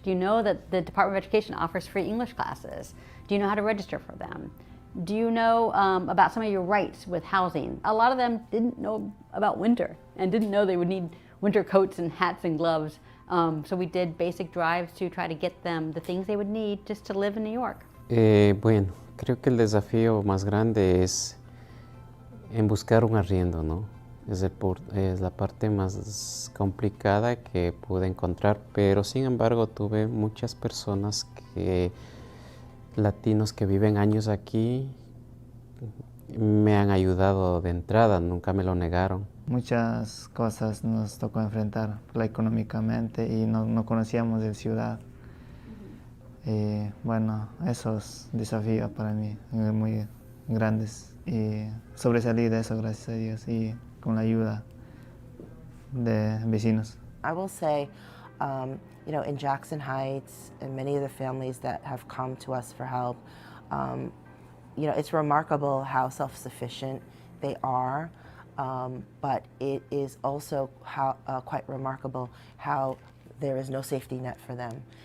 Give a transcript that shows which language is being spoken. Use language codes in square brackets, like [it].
[en] Do you know that the Department of Education offers free English classes? Do you know how to register for them? Do you know about some of your rights with housing? A lot of them didn't know about winter and didn't know they would need winter coats and hats and gloves. So we did basic drives to try to get them the things they would need just to live in New York. [es] Bueno, creo que el desafío más grande es en buscar un arriendo, ¿no? Es la parte más complicada que pude encontrar, pero sin embargo tuve muchas personas latinos que viven años aquí, me han ayudado de entrada, nunca me lo negaron. Muchas cosas nos tocó enfrentar económicamente y no conocíamos de ciudad. Bueno, esos desafíos para mí muy grandes y sobresalí de eso, gracias a Dios, y con la ayuda de vecinos. [en] I will say, in Jackson Heights and many of the families that have come to us for help, it's remarkable how self-sufficient they are. But it is also quite remarkable how there is no safety net for them.